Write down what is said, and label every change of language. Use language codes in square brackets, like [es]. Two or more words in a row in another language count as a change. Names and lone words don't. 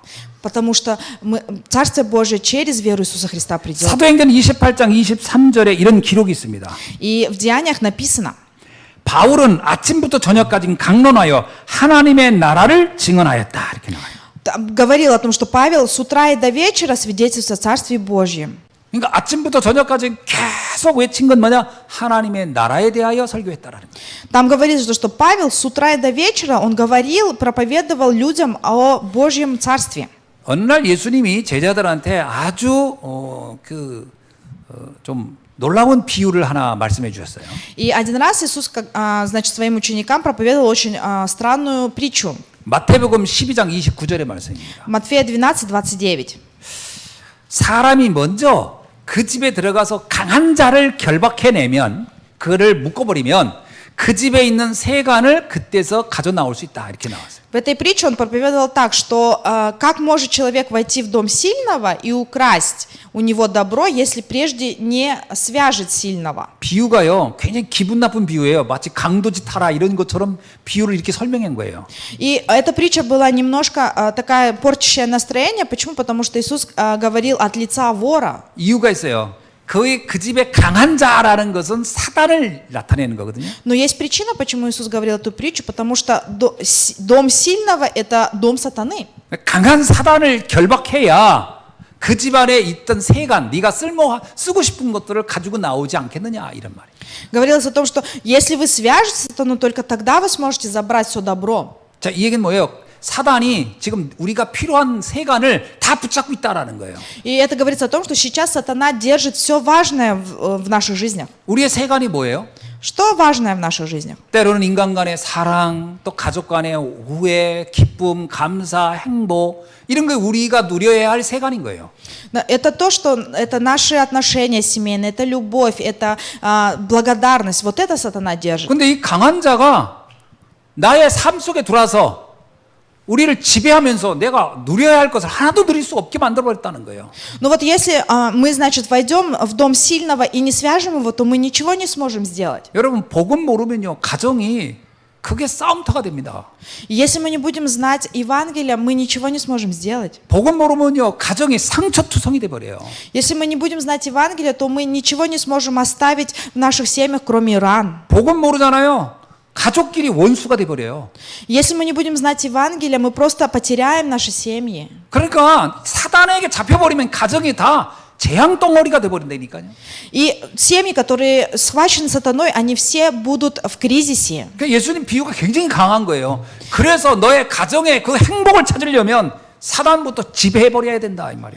[ru] Потому что Царствие Божие через веру Иисуса Христа придет. [ko] 사도행전 28장 23절에 이런 기록이 있습니다. [ru] И в Деяниях написано: [ko] 바울은 아침부터 저녁까지 강론하여 하나님의 나라를 증언하였다. 이렇게 나와요. [ru] Там говорил о том, что Павел с утра и до вечера свидетельствует о Царстве Божьем. [ko] 그러니까 아침부터 저녁까지 계속 외친 건 뭐냐? 하나님의 나라에 대하여 설교했다라는 거예요. [ru] Там говорится, что Павел с утра и до вечера он говорил, проповедовал людям о Божьем Царстве. [ko] 어느 날 예수님이 제자들한테 아주 좀 놀라운 비유를 하나 말씀해 주셨어요. [ru] И один раз Иисус, значит, своим ученикам проповедовал очень странную притчу. [ko] 마태복음 12장 29절의 말씀입니다. [ru] Матфея 12:29. [ko] 사람이 먼저 그 집에 들어가서 강한 자를 결박해내면 그를 묶어버리면 그 집에 있는 세간을 그때서 가져 나올 수 있다. 이렇게 나왔어요. [ru] В этой притче он проповедовал так, что как может человек войти в дом сильного и украсть у него добро, если прежде не свяжет сильного? [ko] 비유가요, 굉장히 기분 나쁜 비유예요. 마치 강도짓 하라 이런 것처럼 비유를 이렇게 설명한 거예요. [ru] И эта притча была немножко такая порчащая настроение. Почему? Потому что Иисус говорил от лица вора. [ko] 이유가 있어요. 그 집에 강한 자라는 것은 사단을 나타내는 거거든요. [ru] Но есть причина, почему Иисус говорил эту притчу, потому что дом сильного – это дом сатаны. [ko] 강한 사단을 결박해야 그 집안에 있던 세간, 네가 쓰고 싶은 것들을 가지고 나오지 않겠느냐 이런 말이에요. [ru] Говорилось о том, что если вы свяжете сатану, только тогда вы сможете забрать все добро. [ko] 자, 이 얘기는 뭐예요? 사단이 지금 우리가 필요한 세간을 다 붙잡고 있다라는 거예요. [ru] И это говорится о том, что сейчас сатана держит все важное в наших жизнях. [ko] 우리의 세간이 뭐예요? [ru] Что важное в наших жизнях? [ko] 때로는 인간 간의 사랑, 또 가족 간의 우애, 기쁨, 감사, 행복 이런 거 우리가 누려야 할 세간인 거예요. [ru] Это то, что это наши отношения семейные, это любовь, это благодарность. Вот это сатана держит. [ko] 근데 이 강한 자가 나의 삶 속에 들어와서 우리를 지배하면서 내가 누려야 할 것을 하나도 누릴 수 없게 만들어버렸다는 거예요. [ru] Но вот если мы, значит, войдем в дом сильного и не свяжем его, то мы ничего не сможем сделать. [ko] 여러분, 복음 모르면요, 가정이 그게 싸움터가 됩니다. [ru] Если мы не будем знать Евангелие, мы ничего не сможем сделать. [ko] 복음 모르면요, 가정이 상처투성이 돼버려요. [ru] Если мы не будем знать Евангелие, то мы ничего не сможем оставить в наших семьях, кроме ран. [ko] 복음 모르잖아요. 가족끼리 원수가 돼버려요. [ru] Если мы не будем знать Евангелие, мы просто потеряем наши семьи. [ko] 그러니까 사단에게 잡혀버리면 가정이 다 재앙 덩어리가 돼버린다니까요. [ru] И семьи, которые схвачены сатаной, они все будут в кризисе. [ko] 그러니까 예수님 비유가 굉장히 강한 거예요. 그래서 너의 가정의 그 행복을 찾으려면 사단부터 지배해버려야 된다 이 말이에요.